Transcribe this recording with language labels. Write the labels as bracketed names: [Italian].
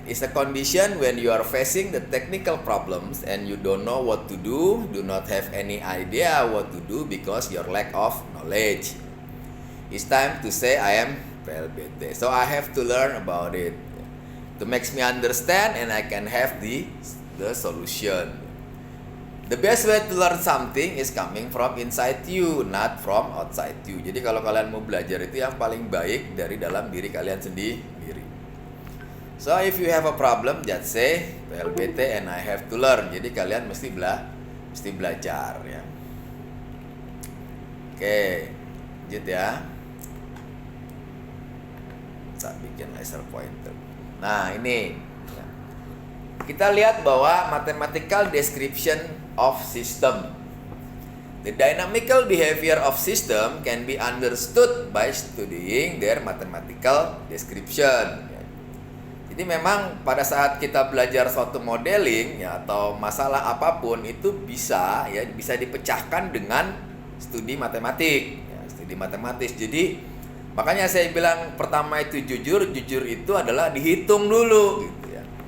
[English] Is a condition when you are facing the technical problems and you don't know what to do not have any idea what to do because your lack of knowledge. It's time to say I am PLBT, so I have to learn about it to makes me understand and I can have the solution. The best way to learn something is coming from inside you, not from outside you. [Indonesian] Jadi kalau kalian mau belajar itu yang paling baik dari dalam diri kalian sendiri. [English] So if you have a problem, just say PLBT and I have to learn. [Indonesian] Jadi kalian mesti belajar ya. Oke, lanjut ya. Saya bikin laser pointer. Nah, ini kita lihat bahwa [English] mathematical description of system. The dynamical behavior of system can be understood by studying their mathematical description. [Indonesian] Jadi memang pada saat kita belajar suatu modeling ya atau masalah apapun itu bisa dipecahkan dengan studi matematik, ya, studi matematis. Jadi makanya saya bilang pertama itu jujur itu adalah dihitung dulu gitu.